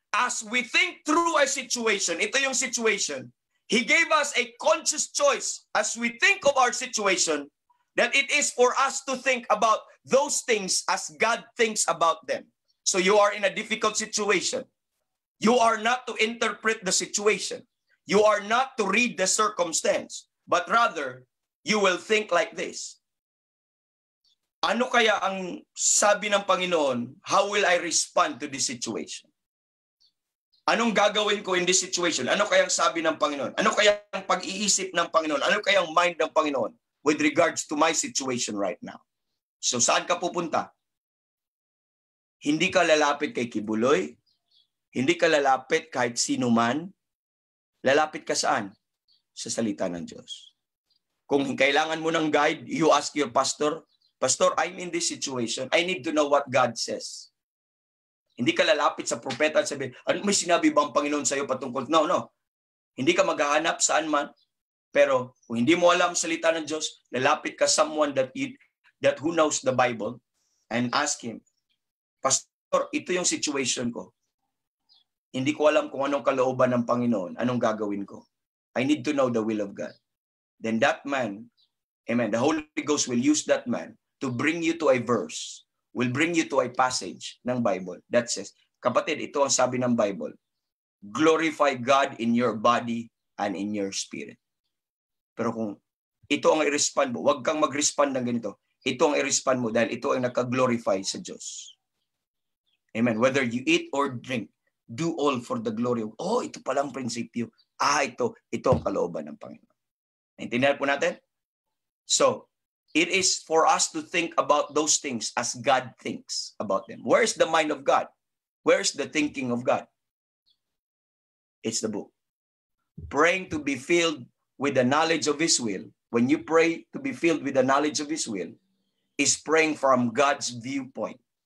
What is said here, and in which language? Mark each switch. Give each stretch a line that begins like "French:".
English: As we think through a situation,
Filipino: ito yung situation,
English: He gave us a conscious choice as we think of our situation that it is for us to think about those things as God thinks about them. So you are in a difficult situation. You are not to interpret the situation. You are not to read the circumstance, but rather you will think like this.
Filipino: Ano kaya ang sabi ng Panginoon?
English: How will I respond to this situation?
Filipino: Anong gagawin ko
English: in this situation?
Filipino: Ano kayang sabi ng Panginoon? Ano kayang pag-iisip ng Panginoon? Ano kayang mind ng Panginoon
English: with regards to my situation right now?
Filipino: So saan ka pupunta? Hindi ka lalapit kay Kibuloy. Hindi ka lalapit kahit sino man. Lalapit ka saan? Sa salita ng Diyos. Kung kailangan mo ng guide,
English: you ask your pastor, Pastor, I'm in this situation. I need to know what God says.
Filipino: Hindi ka lalapit sa propeta at sabihin, ano may sinabi bang Panginoon sa iyo patungkol? No. Hindi ka maghahanap saan man. Pero kung hindi mo alam salita ng Diyos, lalapit ka
English: someone that who knows the Bible and ask him, Pastor,
Filipino: ito yung situation ko. Hindi ko alam kung anong kalooban ng Panginoon, anong gagawin ko.
English: I need to know the will of God. Then that man, amen, the Holy Ghost will use that man to bring you to a verse, will bring you to a passage ng Bible that says,
Filipino: kapatid, ito ang sabi ng Bible,
English: glorify God in your body and in your spirit.
Filipino: Pero kung ito ang i-respond mo, huwag kang mag-respond ng ganito. Ito ang i-respond mo dahil ito ang naka-glorify sa Diyos. Amen.
English: Whether you eat or drink, do all for the glory of,
Filipino: ito palang prinsipyo. Ito ang kalooban ng Panginoon. Naintindihan po natin?
English: So, it is for us to think about those things as God thinks about them. Where is the mind of God? Where is the thinking of God? It's the book. Praying to be filled with the knowledge of His will. When you pray to be filled with the knowledge of His will, is praying from God's viewpoint.